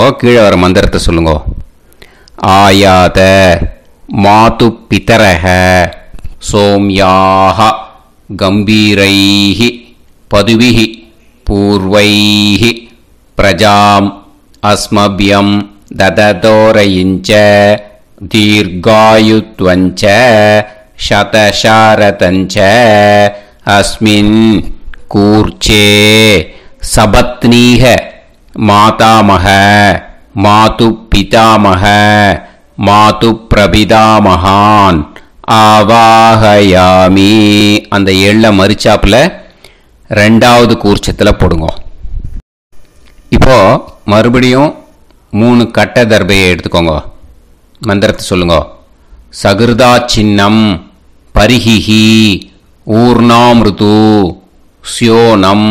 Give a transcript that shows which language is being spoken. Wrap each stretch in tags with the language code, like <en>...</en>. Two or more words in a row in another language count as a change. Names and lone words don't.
<ta>கீழே வர மந்திரத்தை சொல்லுங்க.</ta> <sa>आयात मातु पितरः सोम्याः गम्भीरैः पथिभिः पूर्व्यैः प्रजाम् अस्मभ्यम् दददोरयिञ्च दीर्घायुत्वञ्च शतशारतञ्च अस्मिन् कूर्चे सपत्नीः मातामह मातुपितामह मातुप्रपितामहान् ஆவாஹயாமி.</sa> <ta>அந்த எள்ள மரிச்சாப்பில் ரெண்டாவது கூர்ச்சத்தில் போடுங்க. இப்போ மறுபடியும் 3 கட்ட தர்பையை எடுத்துக்கோங்க. மந்திரத்தை சொல்லுங்க.</ta> <sa>सकृदा छिन्नं बर्हिः ऊर्णाम्रदु स्योनम्</sa>